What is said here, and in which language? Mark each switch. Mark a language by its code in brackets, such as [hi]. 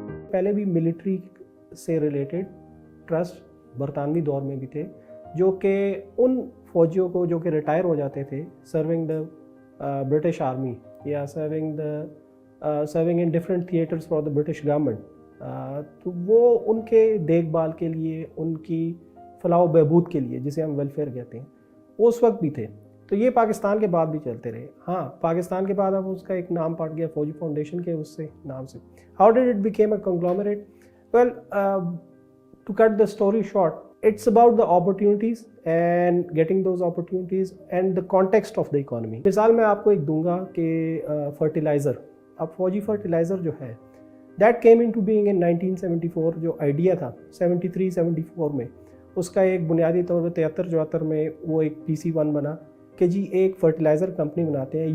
[ur] پہلے بھی ملٹری سے ریلیٹڈ ٹرسٹ برطانوی دور میں بھی تھے، جو کہ ان فوجیوں کو جو کہ ریٹائر ہو جاتے تھے [en] serving the British army یا serving in different theatres for the British government, [ur] تو وہ ان کے دیکھ بھال کے لیے، ان کی فلاح و بہبود کے لیے، جسے ہم ویلفیئر کہتے ہیں، اس وقت بھی تھے. تو یہ پاکستان کے بعد بھی چلتے رہے. ہاں، پاکستان کے بعد اب اس کا ایک نام پڑ گیا فوجی فاؤنڈیشن کے اس سے نام سے. [en] How did it became a conglomerate? Well, to cut the story short, it's about the opportunities and getting those opportunities and the context of the economy. [ur] مثال میں آپ کو ایک دوں گا کہ فرٹیلائزر، اب فوجی فرٹیلائزر جو ہے [en] that came into being in 1974. [ur] جو آئیڈیا تھا 73-74 میں، اس کا ایک بنیادی طور پہ 73-74 میں وہ ایک PC-1 بنا کہ جی ایک فرٹیلائزر کمپنی بناتے ہیں.